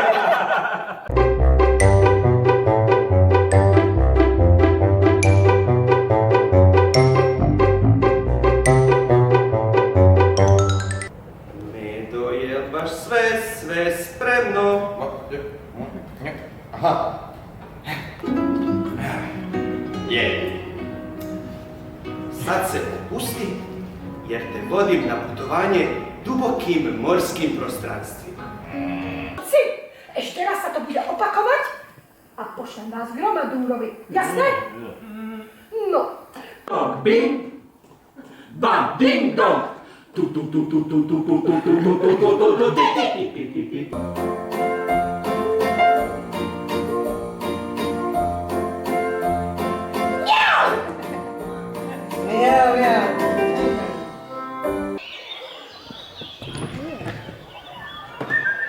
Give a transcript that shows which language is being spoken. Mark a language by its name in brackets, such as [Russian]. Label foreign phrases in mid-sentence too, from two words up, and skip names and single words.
[Croatian] Medo, je baš sve spremno? Aha. Je. Sad se opusti, jer te vodim na putovanje dubokim morskim prostranstvima. [Slovak] Ešte raz sa to bude opakovať a pošlem vás k Romadurovi. Jasné? No. Bing, bam, ding dong. Tu tu tu tu tu tu tu tu tu tu tu tu tu tu tu. A